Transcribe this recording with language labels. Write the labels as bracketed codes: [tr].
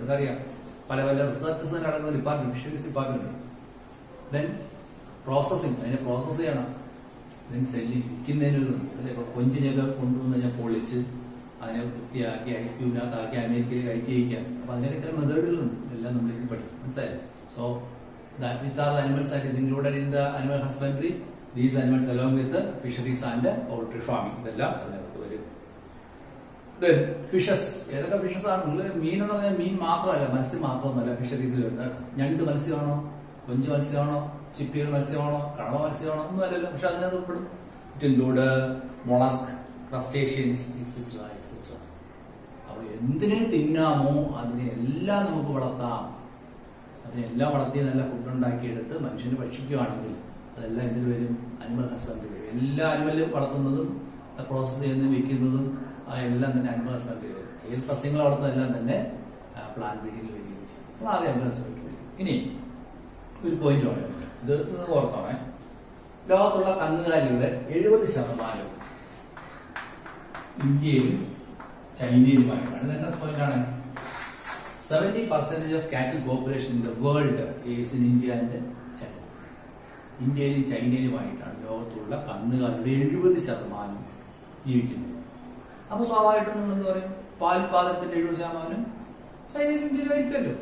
[ml] എന്തറിയാം, പല പല റിസർച്ചസ് നടക്കുന്ന ഡിപ്പാർട്ട്മെന്റ്, ഫിഷറീസ് ഡിപ്പാർട്ട്മെന്റ് ഉണ്ട്. ദെൻ പ്രോസസിങ്, അതിനെ പ്രോസസ് ചെയ്യണം. ദെൻ സെല്ലിങ്, വിൽക്കുന്നതിനൊരു അല്ലെ. ഇപ്പൊ കൊഞ്ചിനെയൊക്കെ കൊണ്ടുവന്ന് ഞാൻ പൊളിച്ച് അതിനെ വൃത്തിയാക്കി ഐസ് ക്യൂബിനകത്താക്കി അമേരിക്കയിൽ കഴിക്കാൻ. അപ്പൊ അതിനൊക്കെ ചില മെത്തേഡുകളുണ്ട്. എല്ലാം നമ്മൾ ഇത് പഠിക്കും. മനസ്സിലായോ? [en] So which are the animals that is included in the animal husbandry? These animals along with the fisheries and poultry farming. [ml] ഇതെല്ലാം അതിനകത്ത് വരും. [en] Then fishes. [ml] ഏതൊക്കെ ഫിഷസ് ആണ്? നിങ്ങൾ മീൻ എന്ന് പറഞ്ഞാൽ മീൻ മാത്രമല്ല, മത്സ്യം മാത്രമൊന്നുമല്ല ഫിഷറീസിൽ വരുന്നത്. ഞണ്ട് മത്സ്യമാണോ, കൊഞ്ച് മത്സ്യമാണോ, ചിപ്പികൾ മത്സ്യമാണോ, കണവ മത്സ്യമാണോ ഒന്നും അല്ലല്ലോ. പക്ഷെ അതിനകത്ത് ഉൾപ്പെടും. [en] It include mollusk, crustaceans, etc. etc. [ml] അപ്പൊ എന്തിനെ തിന്നാമോ അതിനെ എല്ലാം നമുക്ക് വളർത്താം. അതിനെല്ലാം വളർത്തി നല്ല ഫുഡ് ഉണ്ടാക്കിയെടുത്ത് മനുഷ്യന് ഭക്ഷിക്കുകയാണെങ്കിൽ അതെല്ലാം എന്തിൽ വരും? അനിമൽ ഹസ്ബൻഡറി വരും. എല്ലാ അനിമലും വളർത്തുന്നതും പ്രോസസ് ചെയ്യുന്നതും വിൽക്കുന്നതും എല്ലാം തന്നെ അനിമൽ ഹസ്ബൻഡറി വരും. ഏത് സസ്യങ്ങൾ വളർത്തുന്നതെല്ലാം തന്നെ പ്ലാന്റ് ബ്രീഡിംഗിൽ വരികയും ചെയ്യും. അപ്പോൾ ആദ്യം അനിമൽ ഹസ്ബൻഡറി വരും. ഇനി ഒരു പോയിന്റ് പറയുന്നത്, ഇത് ഓർത്തോണേ, ലോകത്തുള്ള കന്നുകാലികളുടെ 70% ഇന്ത്യയിലും ചൈനയിലുമായിട്ടാണ്. ഇതെന്താ പോയിന്റാണ്? [en] 70% of cattle population in the world is in India and China. [ml] ഇന്ത്യയിലും ചൈനയിലുമായിട്ടാണ് ലോകത്തുള്ള കന്നുകാലിയുടെ 70% ജീവിക്കുന്നത്. അപ്പൊ സ്വാഭാവികമായിട്ടും നിങ്ങൾ എന്താ പറയും, പാൽപാദത്തിന്റെ 70% ചൈനയിലും ഇന്ത്യയിലായിരിക്കുമല്ലോ.